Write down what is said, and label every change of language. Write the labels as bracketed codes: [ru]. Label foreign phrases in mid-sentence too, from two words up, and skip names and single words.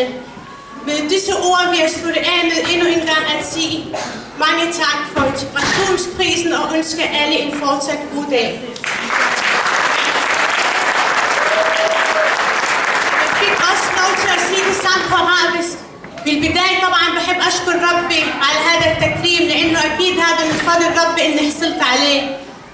[da] Med disse ord vil jeg slutte af med endnu en gang at sige mange tak for integrationsprisen og ønske alle en fortsat god dag. Jeg fik også lov til at sige det samme på arabisk. [ar] بالبداية طبعا بحب أشكر ربي على هذا التكريم لأنه أكيد هذا من فضل ربي إني حصلت عليه.